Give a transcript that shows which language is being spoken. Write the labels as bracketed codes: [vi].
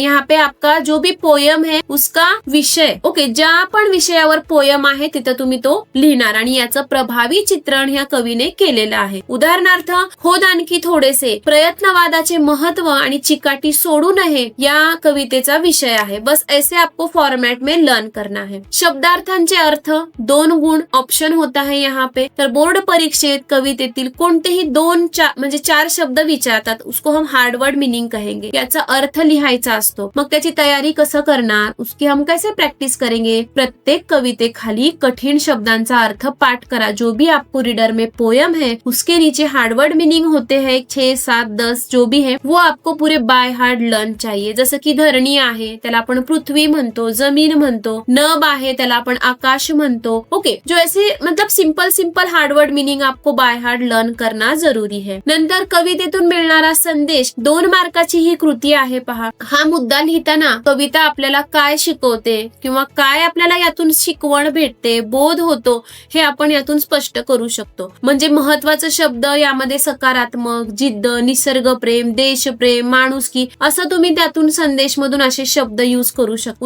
[hi] यहाँ पे आपका जो भी पोयम है उसका विषय, [mr] ओके, ज्या पण विषयावर पोयम आहे तिथं तुम्ही तो लिहिणार आणि याचं प्रभावी चित्रण ह्या कवीने केलेलं आहे. उदाहरणार्थ, खोद आणखी थोडेसे, प्रयत्नवादाचे महत्व आणि चिकाटी सोडू नये या कवितेचा विषय आहे. [hi] बस ऐसे आपको फॉर्मेट में लर्न करना है. [mr] शब्दार्थांचे अर्थ 2 गुण [hi] ऑप्शन होता है यहाँ पे. [mr] तर बोर्ड परीक्षेत कवितेतील कोणतेही 4 शब्द विचारतात, [hi] उसको हम हार्ड वर्ड मीनिंग कहेंगे. [mr] याचा अर्थ लिहायचा असतो. मग त्याची तयारी कसं करणार, [hi] उसकी हम कैसे प्रैक्टिस करेंगे. [mr] प्रत्येक कवितेखाली कठीण शब्दांचा अर्थ पाठ करा. [hi] जो भी आपको रीडर में पोयम है उसके नीचे हार्डवर्ड मीनिंग होते हैं 6, 7, 10 जो भी है वो आपको पूरे बाय हार्ट लर्न चाहिए. [mr] जसं की धरणी आहे त्याला आपण पृथ्वी म्हणतो, जमीन म्हणतो, नभ आहे त्याला आपण आकाश म्हणतो. [hi] ओके, जो ऐसे मतलब सिंपल हार्डवर्ड मीनिंग आपको बाय हार्ट लर्न करना जरूरी है. [mr] नंतर कवितेतून मिळणारा संदेश 2 मार्काची ही कृती आहे. पहा, हा मुद्दा लिहिताना कविता आपल्याला काय शिकवते किंवा काय आपल्याला यातून शिकवण भेटते, बोध होतो, हे आपण यातून स्पष्ट करू शकतो. म्हणजे महत्वाचे शब्द यामध्ये सकारात्मक, जिद्द, निसर्गप्रेम, देशप्रेम, माणुसकी असं तुम्ही त्यातून संदेश मधून असे शब्द यूज करू शकता.